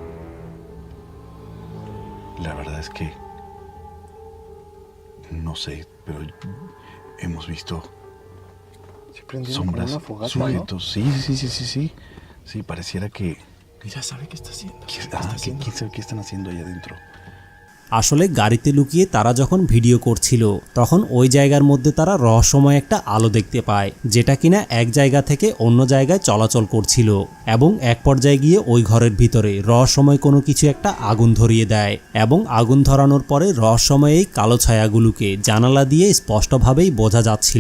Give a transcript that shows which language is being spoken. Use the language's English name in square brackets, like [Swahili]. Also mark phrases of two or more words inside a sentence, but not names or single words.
[Spanish] La verdad es que no sé, pero hemos visto Se prendieron sombras, como una fogata, sujetos. ¿No? Sí. Sí, pareciera que... Mira, ¿sabe qué está haciendo? ¿Quién sabe qué están haciendo ahí adentro? [Bangla] আসলে গাড়িতে লুকিয়ে তারা যখন ভিডিও করছিল তখন ওই জায়গার মধ্যে তারা রহস্যময় একটা আলো দেখতে পায়, যেটা কিনা এক জায়গা থেকে অন্য জায়গায় চলাচল করছিল এবং এক পর্যায়ে গিয়ে ওই ঘরের ভিতরে রহস্যময় কোনো কিছু একটা আগুন ধরিয়ে দেয় এবং আগুন ধরানোর পরে রহস্যময় এই কালো ছায়াগুলোকে জানালা দিয়ে স্পষ্টভাবেই বোঝা যাচ্ছিল।